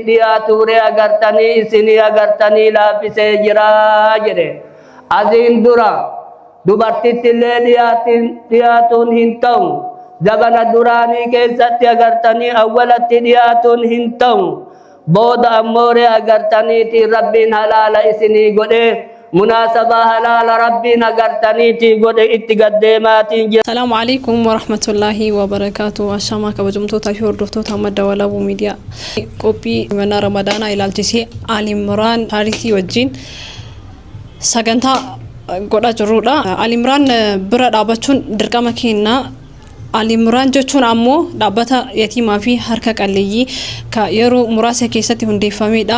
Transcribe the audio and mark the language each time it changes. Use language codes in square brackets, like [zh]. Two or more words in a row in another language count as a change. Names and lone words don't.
[om] dhiyaatuure agartanii isinii agartanii laaffisee jira jedhe asiin dura dubartittillee dhiyaatuun hin ta'u zabana duraanii keessatti agartanii awwalatti dhiyaatuun hin ta'u booda ammoore agartaniiti rabbiin halaala isinii godhe munaasabaa halaala rabbiin agartaniiti godhe itti gaddeemaatiin jira. [ar] سلام عليكم ورحمة الله وبركاته. [om] Ashamaa kabajamtoota fi hordoftoota madda walaabuu miidiyaa. Qophii mana ramadaanaa ilaalchisee Ali Imraan Haaritii wajjin sagantaa godhaa jirrudha. Ali Imraan bira dhaabachuun dirqama keenna. Ali Imraan jechuun ammoo dhaabbata yatiimaa fi harka qalleeyyii ka yeroo muraasa keessatti hundeeffamedha.